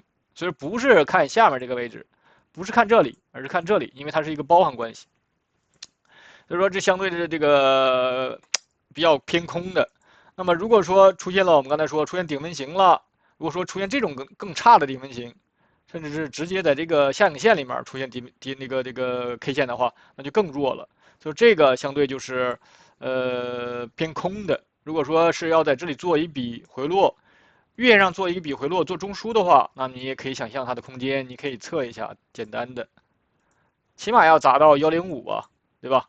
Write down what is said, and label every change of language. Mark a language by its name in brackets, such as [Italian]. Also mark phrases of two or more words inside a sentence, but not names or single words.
[Chinese] 所以不是看下面這個位置，不是看這裡，而是看這裡，因為它是一個包含關係。所以說這相對的這個比較偏空的。那麼如果說出現了我們剛才說出現頂分型了，如果說出現這種更差的頂分型，甚至是直接在這個下影線裡面出現这個 K 線的話，那就更弱了。所以這個相對就是偏空的。如果說是要在這裡做一筆回落，月線上做一筆回落做中樞的話，那你也可以想象它的空間，你可以測一下，簡單的，起碼要砸到105吧，对吧？